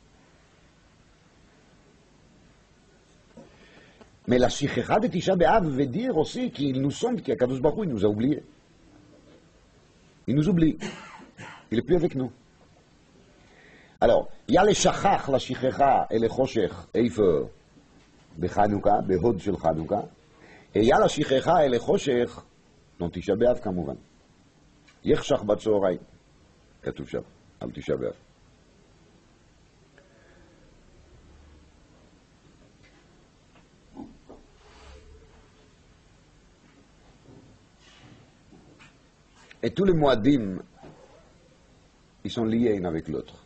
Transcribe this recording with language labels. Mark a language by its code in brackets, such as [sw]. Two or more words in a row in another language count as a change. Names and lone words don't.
[fr] Mais la Shichecha de Tisha B'Av veut dire aussi qu'il nous semble qu' [he] הקדוש ברוך הוא, [fr] il nous a oubliés. Il nous oublie. Il n'est plus avec nous. Alors, il y a les Shachach, la Shichecha et les Choshech, Eifer, de Chanukah, de [he] הוד של חנוכה, [fr] et il y a la Shichecha et les Choshech, dans Tisha B'Av, כמובן. [he] יחשך בצהריים, כתוב שם, על תשעה באב. [fr] Et tous les Moadim, ils sont liés l'un avec l'autre.